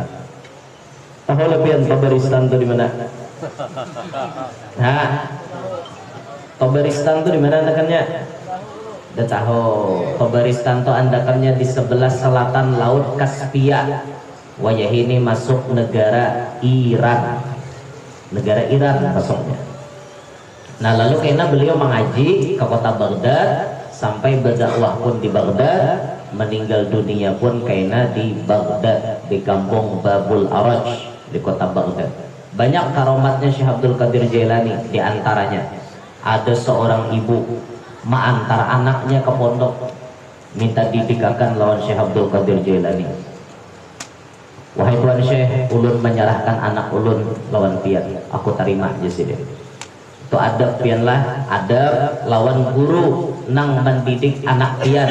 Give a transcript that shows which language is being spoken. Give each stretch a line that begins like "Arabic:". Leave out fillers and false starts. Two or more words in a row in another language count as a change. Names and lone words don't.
Indonesian: Tahu lebihan Tabaristan itu di mana? Nah, Tabaristan itu di mana andakannya? Udah tahu. Tabaristan itu andakannya di sebelah selatan Laut Kaspia. Wajah ini masuk negara Iran. Negara Iran masuknya. Nah, lalu karena beliau mengaji ke kota Baghdad sampai berdakwah pun di Baghdad, meninggal dunia pun karena di Baghdad di kampung Babul Araj di kota Baghdad. Banyak karomatnya Syekh Abdul Qadir Jilani, diantaranya ada seorang ibu mengantar anaknya ke pondok minta didikakan lawan Syekh Abdul Qadir Jilani.
Banjar: Wahai Tuan Syekh, ulun menyerahkan anak ulun lawan pian, aku terima aja sih deh. Itu adab pian lah, adab lawan guru nang mendidik anak pian.